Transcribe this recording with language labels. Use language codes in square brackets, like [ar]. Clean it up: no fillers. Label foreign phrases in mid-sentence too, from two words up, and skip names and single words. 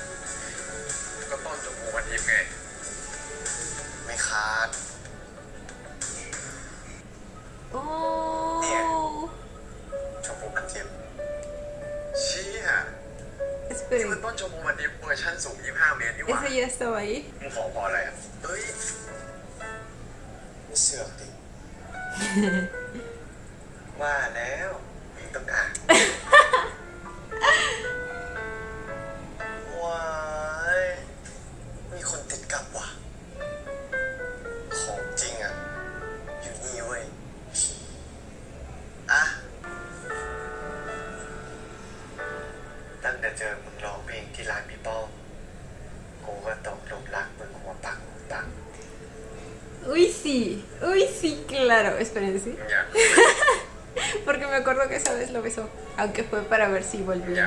[th] ก็ต้นจมูกมันทิพย์ไง ไม่ขาด Oh. ชมพูมันทิพย์เชี่ยนี่มัน [es] Esperen, [th] ต้นชมพูมันทิพย์เวอร์ชันสูง25 เมตรนี่หว่า [es] ¿ese ya estaba ahí? [th] มึงขอพออะไรอ่ะเฮ้ยเสือกดิ ว่าแล้วมึงต้องอ่าน ว้ายมีคนติดกับว่ะของจริงอ่ะอยู่นี่เว้ยอ่ะตั้งแต่เจอมึงร้องเพลงที่ร้านพี่ป้อมกูก็ตกหลุมรักมึงหัวปัก [es] Uy, sí, claro. Esperen, sí. [th] อยาก [es] Porque me acuerdo que esa vez lo besó, aunque fue para ver si [th] อยาก [es] volvían.